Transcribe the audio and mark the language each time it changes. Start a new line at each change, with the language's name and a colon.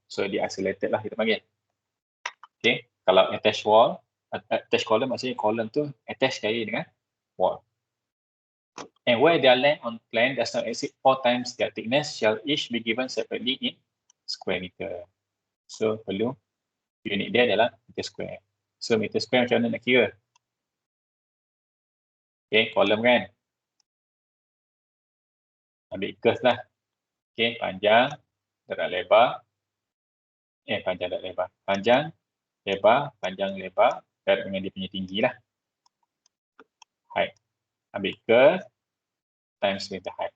Malay: So dia isolated lah kita panggil. Okay, kalau attached wall, attached column maksudnya column tu attached sekali dengan wall.
English: And where their length on plan does not exceed 4 times their thickness, shall each be given separately in square meter.
Malay: So perlu unit dia adalah meter square. So meter square macam mana nak kira? Okay, kolom kan? Ambil curve lah. Okay, panjang, darab lebar. Panjang, darab lebar. Panjang, lebar, panjang, lebar. Darab dengan dia punya tinggi lah.
English: Height.
Malay: Ambil
English: curve times with the height.